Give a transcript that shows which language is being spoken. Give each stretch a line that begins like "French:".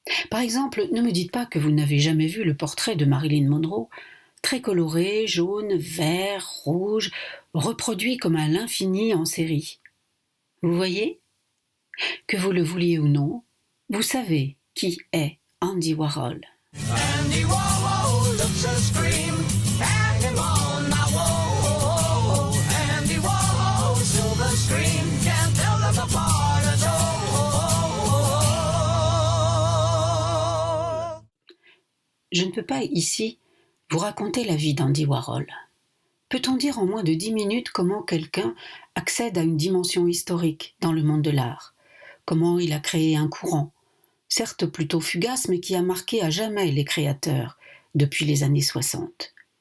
French: Par exemple, ne me dites pas que vous n'avez jamais vu le portrait de Marilyn Monroe, très coloré, jaune, vert, rouge, reproduit comme à l'infini en série. Vous voyez ? Que vous le vouliez ou non, vous savez qui est Andy Warhol.
English: Andy Warhol looks a scream, hang him on my wall. Andy Warhol, silver screen, can't tell them apart at all.
French: Je ne peux pas ici vous raconter la vie d'Andy Warhol. Peut-on dire en moins de 10 minutes comment quelqu'un accède à une dimension historique dans le monde de l'art ? Comment il a créé un courant, certes plutôt fugace, mais qui a marqué à jamais les créateurs depuis les années 60.